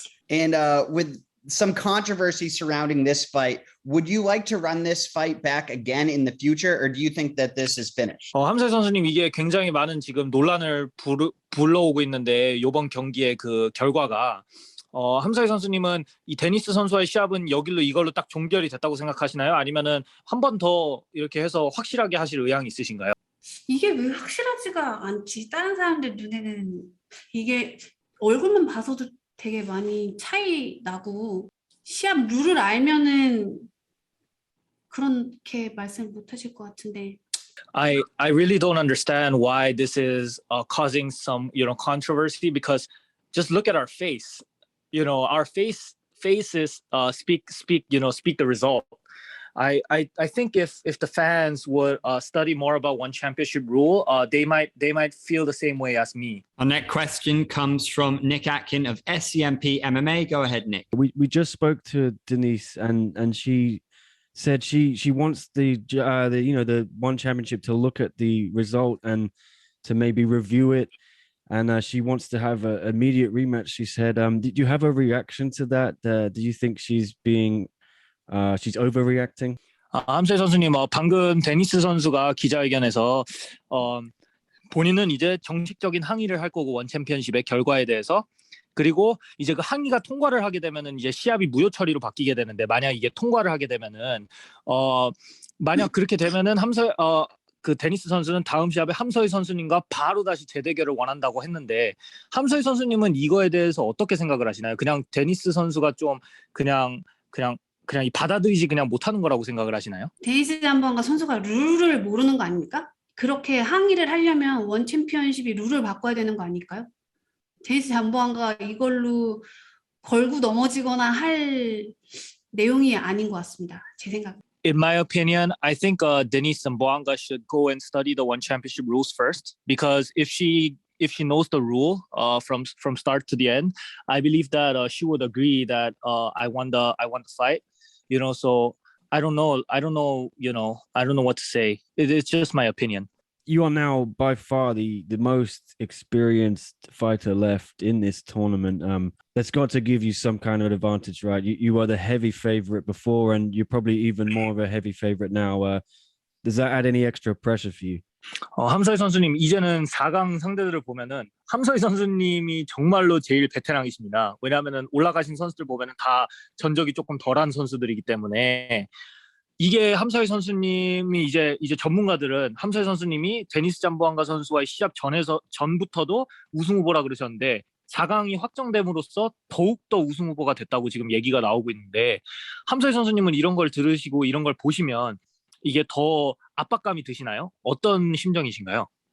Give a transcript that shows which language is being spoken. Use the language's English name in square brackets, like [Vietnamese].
[English] And with some controversy surrounding this fight, would you like to run this fight back again in the future, or do you think that this is finished? [Korean] 함서희 선수님, 이게 굉장히 많은 지금 논란을 불러오고 있는데 이번 경기의 그 결과가 함서희 선수님은 이 데니스 선수와의 시합은 이걸로 딱 종결이 됐다고 생각하시나요? 아니면은 한 번 더 이렇게 해서 확실하게 하실 의향이 있으신가요? 이게 왜 확실하지가 않지? 다른 사람들 눈에는 이게 얼굴만 봐서도 되게 많이 차이 나고 시합 룰을 알면은 그렇게 말씀 못 하실 것 같은데. [English] I really don't understand why this is causing some controversy, because just look at our face. You know, our faces speak the result. I think if the fans would study more about one championship rule, they might feel the same way as me. Our next question comes from Nick Atkin of SCMP MMA. Go ahead, Nick. We just spoke to Denice, and she said she wants the one championship to look at the result and to maybe review it. And she wants to have an immediate rematch. She said, did you have a reaction to that? Do you think she's overreacting? [Korean] 함서희 선수님, 방금 데니스 선수가 기자회견에서 본인은 이제 정식적인 항의를 할 거고 원 챔피언십의 결과에 대해서, 그리고 이제 그 항의가 통과를 하게 되면은 이제 시합이 무효 처리로 바뀌게 되는데, 만약 이게 통과를 하게 되면은 만약 그렇게 되면은 그 데니스 선수는 다음 시합에 함서희 선수님과 바로 다시 재대결을 원한다고 했는데, 함서희 선수님은 이거에 대해서 어떻게 생각을 하시나요? 그냥 데니스 선수가 좀 그냥 받아들이지 그냥 못하는 거라고 생각을 하시나요? 데니스 잠보안가 선수가 룰을 모르는 거 아닙니까? 그렇게 항의를 하려면 원 챔피언십이 룰을 바꿔야 되는 거 아닐까요? 데니스 잠보안가 이걸로 걸고 넘어지거나 할 내용이 아닌 것 같습니다. 제 생각. [English] In my opinion, I think Denice Zamboanga should go and study the one championship rules first, because if she knows the rule from start to the end, I believe that she would agree that I won the fight. You know, so I don't know. I don't know what to say. It's just my opinion. You are now by far the most experienced fighter left in this tournament. That's got to give you some kind of advantage, right? You were the heavy favorite before, and you're probably even more of a heavy favorite now. Does that add any extra pressure for you? [Korean] 함서희 선수님, 이제는 4강 상대들을 보면은 함서희 선수님이 정말로 제일 베테랑이십니다. 왜냐하면은 올라가신 선수들 보면은 다 전적이 조금 덜한 선수들이기 때문에, 이게 함서희 선수님이 이제 전문가들은 함서희 선수님이 데니스 잠보안가 선수와의 시합 전부터도 우승 후보라 그러셨는데, 4강이 확정됨으로써 더욱더 우승 후보가 됐다고 지금 얘기가 나오고 있는데, 함서희 선수님은 이런 걸 들으시고 이런 걸 보시면 이게 더 압박감이 드시나요? 어떤 심정이신가요?